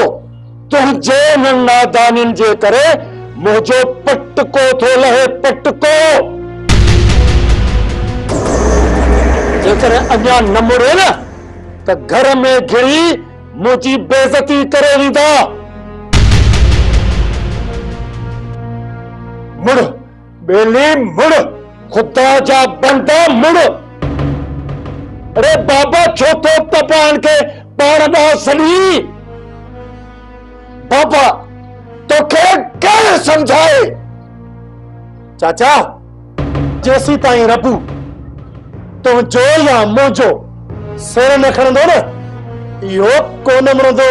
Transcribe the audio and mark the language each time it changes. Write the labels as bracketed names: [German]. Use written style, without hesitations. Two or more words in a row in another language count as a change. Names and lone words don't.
[Sindhi] तुंहिंजे नादानियुनि जे करे मुंहिंजो पटको थो लहे पटको। जेकर अञा न मुड़े न त घर में घिरी मुंहिंजी बेइज्जती करे वेंदा। मुड़ बेली मुड़ खुदा जा बंदा मुड़। अरे बाबा छो तो तपान के पाण ॾांहुं सड़ी। बाबा तोखे केरु समझाए। चाचा जेसी ताईं रबू तुंहिंजो या मुंहिंजो सिर न खणंदो न इहो कोन मुड़ंदो।